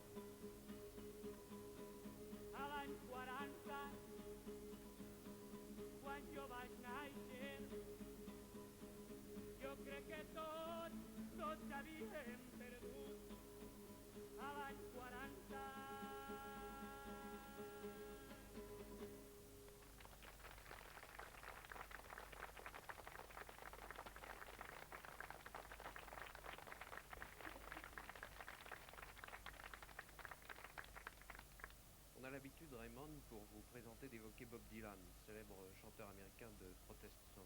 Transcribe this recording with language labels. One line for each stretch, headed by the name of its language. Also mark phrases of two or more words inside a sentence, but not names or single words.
Catalan: A l'any 40, quan jo vaig néixer, jo crec que tots havíem perdut. A l'any 40.
French: On a l'habitude, Raymond, pour vous présenter, d'évoquer Bob Dylan, célèbre chanteur américain de
English: protest song.